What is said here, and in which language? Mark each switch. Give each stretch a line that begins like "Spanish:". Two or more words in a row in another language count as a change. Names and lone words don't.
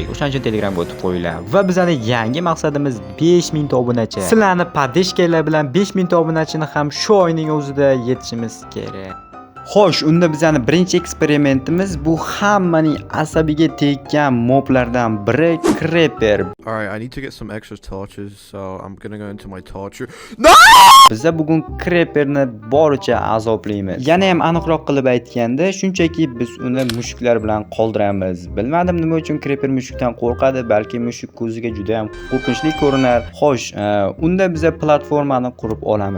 Uzbek: O'shaning uchun Telegramga o'tib qo'yinglar. Va bizning yangi maqsadimiz 5000 ta obunachi. Sizlarni podeshkalar bilan 5000 ta obunachini ham shu oyning o'zida yetishimiz kerak. Xo'sh, unda bizning birinchi eksperimentimiz bu hammaning asabiga tekkan moblardan biri Creeper.
English: Alright, I need to get some extra torches, so I'm gonna go into my torture.
Uzbek: Biza bugun Creeperni boricha azoblaymiz. Yana ham aniqroq qilib aytganda, shunchaki biz uni mushuklar bilan qoldiramiz. Bilmadim nima uchun Creeper mushukdan qo'rqadi, balki mushuk ko'ziga juda ham qo'rqinchli ko'rinar. Xo'sh, unda biza platformani qurib olamiz.